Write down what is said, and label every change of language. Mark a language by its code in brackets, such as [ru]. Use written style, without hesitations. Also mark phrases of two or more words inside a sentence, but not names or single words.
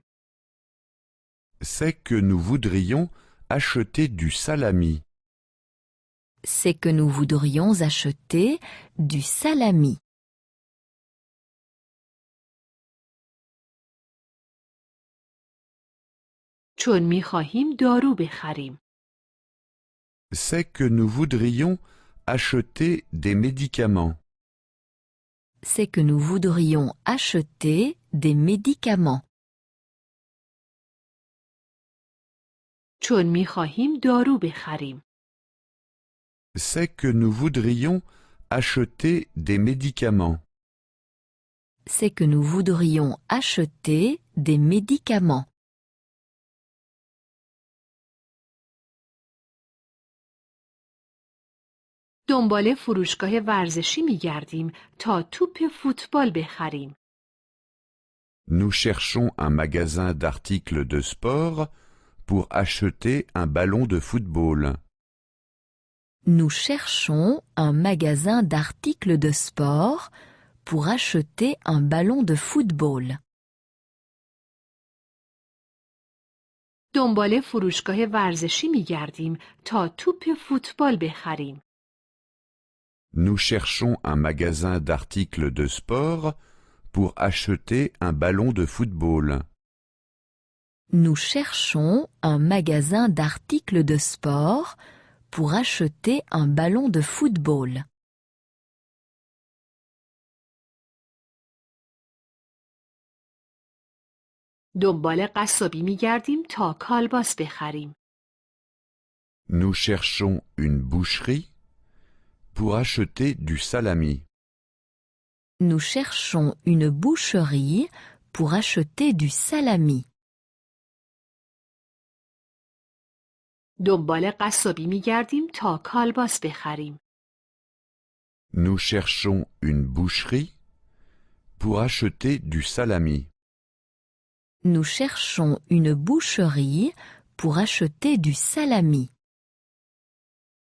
[fr] C'est que nous voudrions acheter du salami. C'est que nous voudrions acheter du salami. [fa] چون می‌خواهیم دارو بخریم. [fr] C'est que nous voudrions acheter des médicaments. C'est que nous voudrions acheter des médicaments. [fa] چون می‌خواهیم دارو بخریم. [fr] C'est que nous voudrions acheter des médicaments. C'est que nous voudrions acheter des médicaments. [fa] دنبال فروشگاه ورزشی می‌گردیم تا توپ فوتبال بخریم. [fr] Nous cherchons un magasin d'articles de sport pour acheter un ballon de football. Nous cherchons un magasin d'articles de sport pour acheter un ballon de football. [fa] دنبال فروشگاه ورزشی می‌گردیم تا توپ فوتبال بخریم. [fr] Nous cherchons un magasin d'articles de sport pour acheter un ballon de football. Nous cherchons un magasin d'articles de sport pour acheter un ballon de football. [fa] دنبال قصابی می‌گردیم تا کالباس بخریم. [fr] Nous cherchons une boucherie pour acheter du salami. Nous cherchons une boucherie pour acheter du salami. [fa] دنبال قصابی می‌گردیم تا کالباس بخریم. [fr] Nous cherchons une boucherie pour acheter du salami. Nous cherchons une boucherie pour acheter du salami.